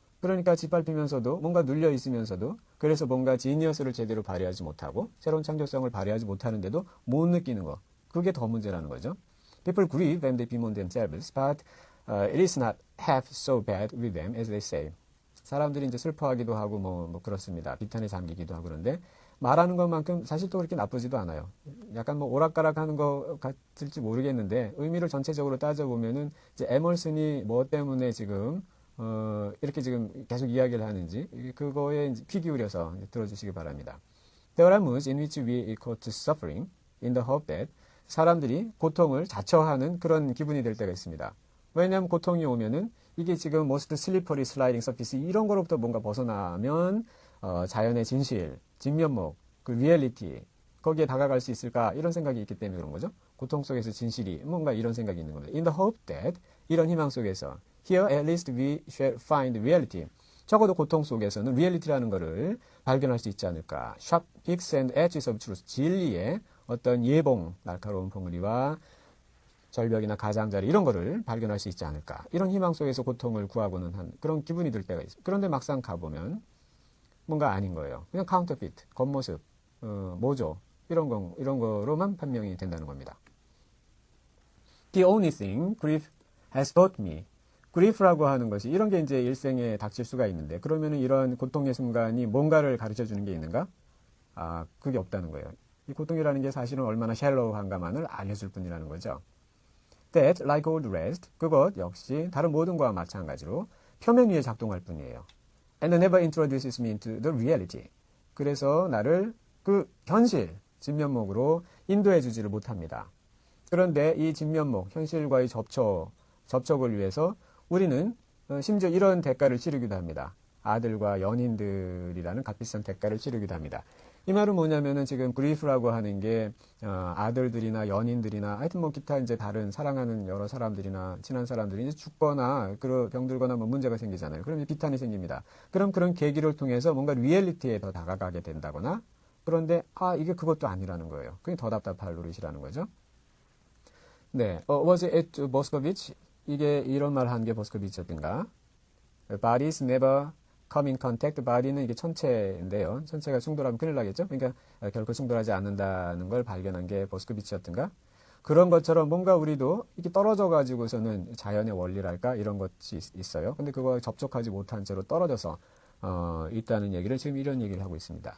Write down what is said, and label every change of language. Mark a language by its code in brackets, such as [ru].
[ko] 그러니까 짓밟히면서도 뭔가 눌려 있으면서도 그래서 뭔가 지니어스를 제대로 발휘하지 못하고 새로운 창조성을 발휘하지 못하는데도 못 느끼는 거. 그게 더 문제라는 거죠. [en] People grieve when they bemoan themselves, but it is not half so bad with them as they say. [ko] 사람들이 이제 슬퍼하기도 하고 뭐 그렇습니다. 비탄에 잠기기도 하고 그런데 말하는 것만큼 사실 또 그렇게 나쁘지도 않아요. 약간 뭐 오락가락하는 것 같을지 모르겠는데 의미를 전체적으로 따져보면은 이제 에멀슨이 뭐 때문에 지금 이렇게 지금 계속 이야기를 하는지 그거에 귀 기울여서 들어주시기 바랍니다. [en] There are moods in which we equal to suffering in the hope that [ko] 사람들이 고통을 자처하는 그런 기분이 될 때가 있습니다. 왜냐하면 고통이 오면은 이게 지금 [en] most slippery sliding surface [ko] 이런 거로부터 뭔가 벗어나면 자연의 진실, 진면목, 그 리얼리티 거기에 다가갈 수 있을까 이런 생각이 있기 때문에 그런 거죠. 고통 속에서 진실이 뭔가 이런 생각이 있는 겁니다. [en] In the hope that [ko] 이런 희망 속에서 [en] Here at least we shall find reality. [ko] 적어도 고통 속에서는 reality라는 것을 발견할 수 있지 않을까. [en] Sharp peaks and edges of truth. [ko] 진리의 어떤 예봉, 날카로운 봉우리와 절벽이나 가장자리 이런 거를 발견할 수 있지 않을까. 이런 희망 속에서 고통을 구하고는 한 그런 기분이 들 때가 있습니다. 그런데 막상 가보면 뭔가 아닌 거예요. 그냥 counterfeit, 겉모습, 모조 이런 거로만 판명이 된다는 겁니다. [en] The only thing grief has taught me. [ko] 그리프라고 하는 것이 이런 게 이제 일생에 닥칠 수가 있는데 그러면은 이런 고통의 순간이 뭔가를 가르쳐 주는 게 있는가? 그게 없다는 거예요. 이 고통이라는 게 사실은 얼마나 샬로우한가만을 알려줄 뿐이라는 거죠. [en] That, like all the rest, [ko] 그것 역시 다른 모든 것과 마찬가지로 표면 위에 작동할 뿐이에요. [en] And never introduces me into the reality. [ko] 그래서 나를 그 현실, 진면목으로 인도해 주지를 못합니다. 그런데 이 진면목, 현실과의 접촉을 위해서 우리는 심지어 이런 대가를 치르기도 합니다. 아들과 연인들이라는 값비싼 대가를 치르기도 합니다. 이 말은 뭐냐면은 지금 그리프라고 하는 게 아들들이나 연인들이나 하여튼 뭐 기타 이제 다른 사랑하는 여러 사람들이나 친한 사람들이 이제 죽거나 병들거나 뭐 문제가 생기잖아요. 그러면 비탄이 생깁니다. 그럼 그런 계기를 통해서 뭔가 리얼리티에 더 다가가게 된다거나 그런데 이게 그것도 아니라는 거예요. 그게 더 답답할 노릇이라는 거죠. [en] 네, was it Moscovich? [ko] 이게 이런 말 한 게 버스커비치였던가. [en] Bodies never come in contact. [ko] body는 이게 천체인데요. 천체가 충돌하면 큰일 나겠죠. 그러니까 결코 충돌하지 않는다는 걸 발견한 게 버스커비치였던가. 그런 것처럼 뭔가 우리도 이렇게 떨어져 가지고서는 자연의 원리랄까 이런 것이 있어요. 근데 그거 접촉하지 못한 채로 떨어져서 있다는 얘기를 지금 이런 얘기를 하고 있습니다.